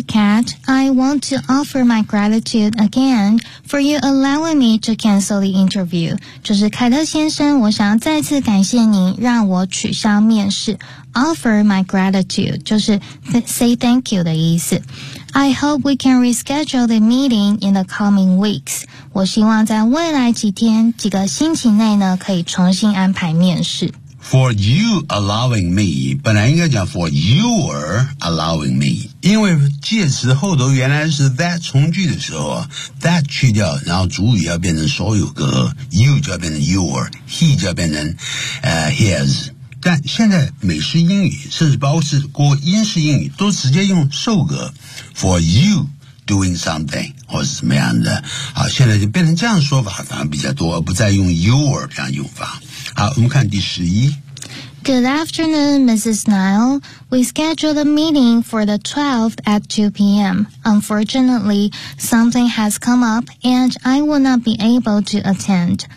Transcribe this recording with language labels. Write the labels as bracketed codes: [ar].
[en] Cat, I want to offer my gratitude again for you allowing me to cancel the interview. [zh] 就是凯特先生，我想要再次感谢您让我取消面试。 [en] Offer my gratitude, [zh] 就是 [en] say thank you [zh] 的意思。 [en] I hope we can reschedule the meeting in the coming weeks. [zh] 我希望在未来几天，几个星期内呢，可以重新安排面试。 [en] For you allowing me， [zh] 本来应该讲 [en] for your allowing me， [zh] 因为介词后头原来是 that 从句的时候 ，that 去掉，然后主语要变成所有格 ，you 就要变成 your，he 就要变成his。但现在美式英语，甚至包括是过英式英语，都直接用受格 [en] for you doing something [zh] 或是怎么样的。好，现在就变成这样说法反而比较多，而不再用 your 这样用法。好，我们看第十一。 [en] Good afternoon, Mrs. Nile. We scheduled a meeting for the 12th at 2 p.m. Unfortunately, something has come up and I will not be able to attend.